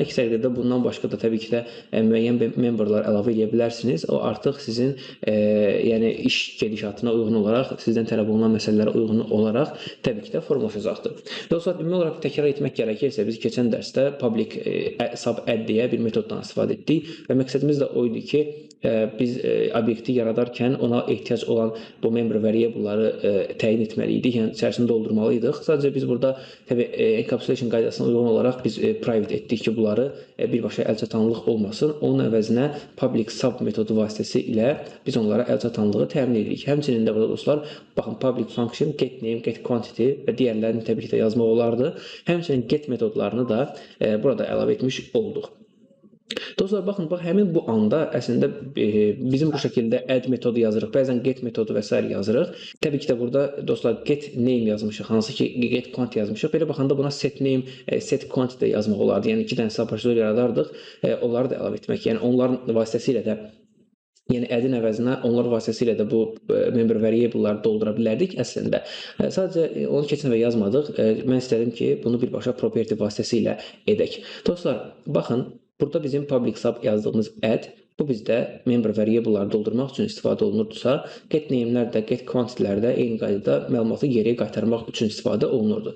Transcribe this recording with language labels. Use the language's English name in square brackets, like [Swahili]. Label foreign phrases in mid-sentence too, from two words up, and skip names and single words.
[Azerbaijani] Əks təqdirdə bundan başqa da təbii ki də müəyyən memberlar əlavə edə bilərsiniz. O artıq sizin yəni iş gedişatına uyğun olaraq, sizdən tələb olunan məsələlərə uyğun olaraq təbii ki də formalaşacaqdır. Dostlar, ümumi olaraq təkrar etmək gərəkirsə, biz keçən dərsdə [English] public sub add [Azerbaijani] deyə bir metoddan istifadə etdik və məqsədimiz də o idi ki, biz obyekti yaradarkən ona ehtiyac olan bu [English] member variable'ları [Azerbaijani] təyin etməliydik, yəni içərisini doldurmalıydıq. Sadəcə biz burada təbii encapsulation qaydasına uyğun olaraq biz private etdik ki, bunları birbaşa əlçatanlıq olmasın. Onun əvəzinə [English] public sub [Azerbaijani] metodu vasitəsilə biz onlara əlçatanlığı təmin edirik. Həmçinin də burada dostlar, baxın, [English] public function, get name, get quantity [Azerbaijani] və digərlərini təbii ki də yazmaq olardı. Həmçinin get metodlarını da burada əlavə etmiş olduq. Dostlar, baxın, həmin bu anda əslində bizim bu şəkildə add metodu yazırıq, bəzən get metodu və s. yazırıq. Təbii ki də burada, dostlar, [English] get name [Azerbaijani] yazmışıq, hansı ki [English] get quantity [Azerbaijani] yazmışıq. Belə baxanda buna [English] set name, set quantity [Azerbaijani] də yazmaq olardı. Yəni, iki dənə prosedür yaradardıq, onları da əlavə etmək. Yəni, onların vasitəsilə də yəni add-in əvəzinə onlar vasitəsilə də bu [English] member variable'ları [Azerbaijani] doldura bilərdik əslində. Sadəcə onu keçən və yazmadıq. Mən istədim ki, bunu birbaşa property vasitəsilə edək. Dostlar, baxın, burada bizim [English] public sub [Azerbaijani] yazdığımız add, bu bizdə [English] member variable'ları [Azerbaijani] doldurmaq üçün istifadə olunurdusa, [English] get name'lər [Azerbaijani] də, [English] get quantity-lər [Azerbaijani] də eyni qaydada məlumatı geriyə qaytarmaq üçün istifadə olunurdu.